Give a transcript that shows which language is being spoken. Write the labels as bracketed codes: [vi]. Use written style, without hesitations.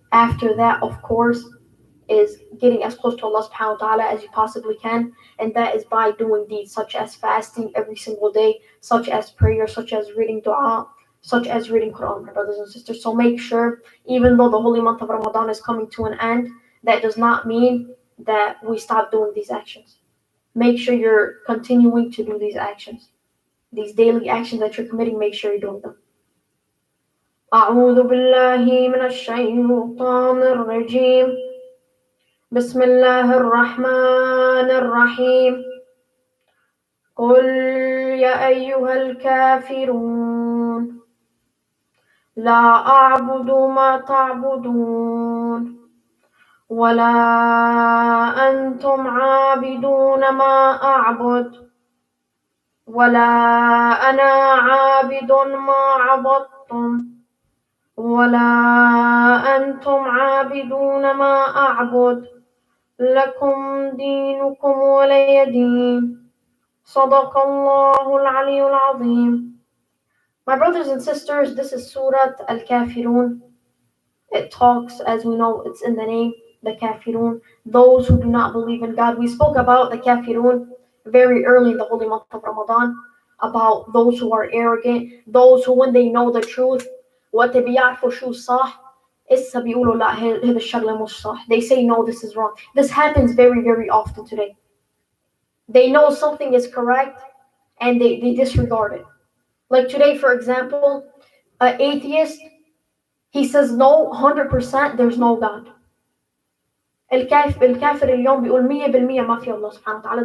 [en] After that, of course, is getting as close to Allah subhanahu wa ta'ala as you possibly can, and that is by doing deeds such as fasting every single day, such as prayer, such as reading dua, such as reading Quran, my brothers and sisters. So make sure, even though the holy month of Ramadan is coming to an end, that does not mean that we stop doing these actions. Make sure you're continuing to do these actions. These daily actions that you're committing, make sure you're doing them. [ar] أعوذ بالله من الشيطان الرجيم بسم الله الرحمن الرحيم قل يا أيها الكافرون لا أعبد ما تعبدون ولا أنتم عابدون ما أعبد ولا أنا عابد ما عبدتم ولا أنتم عابدون ما أعبد لكم دينكم ولي دين صدق الله العلي العظيم. [en] My brothers and sisters, this is Surah Al-Kafirun. It talks, as we know, it's in the name, the Kafirun, those who do not believe in God. We spoke about the Kafirun very early in the holy month of Ramadan, about those who are arrogant, those who when they know the truth, [ar] وقت بيعرفوا شو صح إسا بيقولوا لا هذا الشغلة مش صح. [en] They say no, this is wrong. This happens very, very often today. They know something is correct and they disregard it. Like today, for example, an atheist, he says no, 100% there's no God. [ar] الكافر اليوم بيقول 100% ما في الله سبحانه وتعالى.